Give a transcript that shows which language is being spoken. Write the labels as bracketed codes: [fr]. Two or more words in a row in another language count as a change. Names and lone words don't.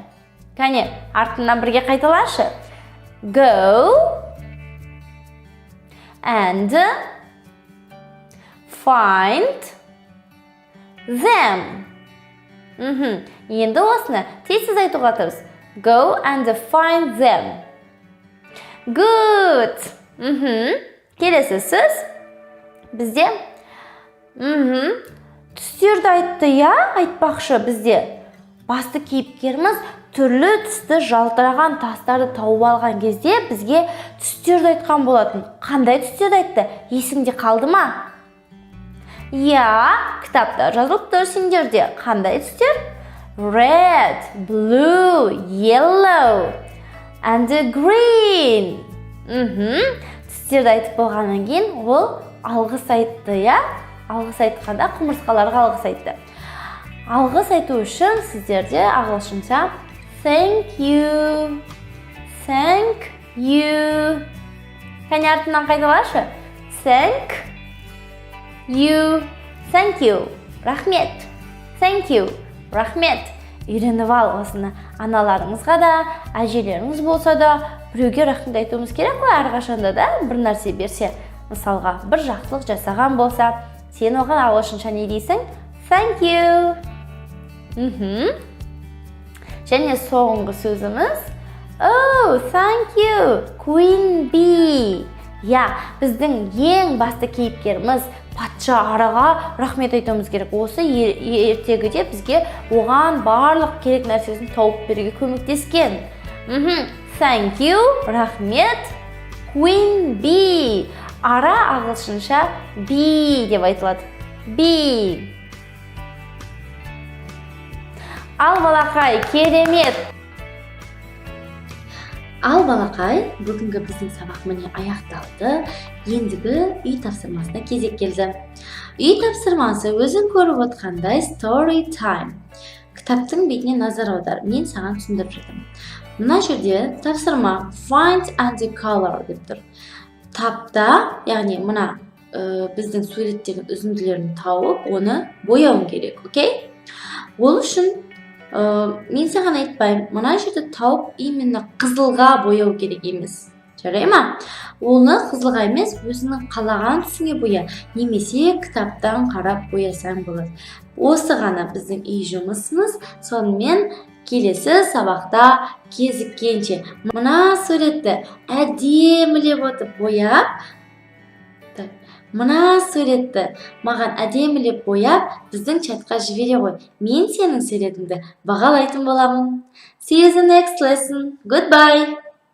[kk] Кәне, артынан бірге қайталашы. [en] Go and find them. [kk] Енді осыны тезсіз айтуға тырыс. [en] Go and find them. Good. [kk] Келесі сөз бізде түстерді айтты, я? Айтпақшы бізде. Басты кейіпкеріміз түрлі түсті жалтыраған тастарды тауып алған кезде бізге түстерді айтқан болатын. Қандай түстерді айтты? Есіңде қалды ма? Я, кітапта жазылып тұр сендерде. Қандай түстер? [en] Red, blue, yellow, and green. [kk] Түстерді айтып болғаннан кейін ол алғыс айтты, я? Алғыс айтқанда құмырсқаларға алғыс айтты. Алғыс айту үшін сіздерде ағылшынша [en] thank you. Thank you. [kk] Кәне артынан қайталашы. [en] Thank you. Thank you. Рахмет. Thank you. [kk] Рахмет. Үйреніп ал осыны. Аналарыңызға да, әжелеріңіз болса да, біреуге рахмет айтуымыз керек қой әрқашанда да. Бір нәрсе берсе, мысалға, бір жақсылық жасаған болса, сен оған ағылшынша не дейсің? [en] Thank you. [kk] Және соңғы сөзіміз [en] Oh, thank you, Queen Bee. [kk] Біздің ең басты кейіпкеріміз патша араға рахмет айтуымыз керек. Осы ертегіде бізге оған барлық керек нәрсесін тауып беруге көмектескен. [en] Thank you, [kk] рахмет, Queen Bee. Ара ағылшынша bee деп айтылады. Bee. Ал балақай, керемет. Ал балақай, бүгінгі біздің сабақ міне аяқталды. Ендігі үй тапсырмасына кезек келді. Үй тапсырмасы өзің көріп отқандай [en] story time. [kk] Кітаптың бетіне назар аудар. Мен саған түсіндіріп жатырмын. Мына жерде тапсырма [en] find and color [kk] деп тұр. Тапта, яғни мына біздің суреттердің үзінділерін тауып, оны бояуың керек, окей? Ол үшін мен саған айтпаймын, мына жерді тауып именно қызылға бояу керек емес. Жарай ма? Оны қызылға емес, өзіңнің қалаған түсіңе боя, немесе кітаптан қарап боясаң болады. Осы ғана біздің үй жұмысымыз. Сонымен келесі сабақта кезіккенше мына суретті әдемілеп отып бояп, мына суретті маған әдемілеп бояп, біздің чатқа жібере ғой. Мен сенің суретіңді бағалайтын боламын. [en] See you in the next lesson. Goodbye.